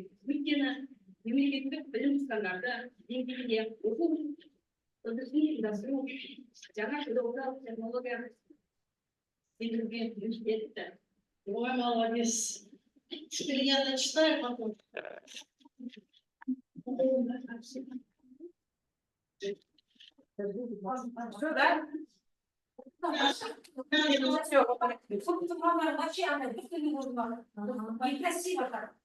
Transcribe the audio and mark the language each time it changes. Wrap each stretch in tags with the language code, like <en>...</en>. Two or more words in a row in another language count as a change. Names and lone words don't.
<kk>Өйткені мемлекеттік білім стандарты деңгейінде оқу үрдісін ұйымдастыру жаңа педагогикалық технология Игорь Мишетта. Ой,</kk> <ru>молодец. Теперь я зачитаю потом. Все, да? Все, красиво так.</ru>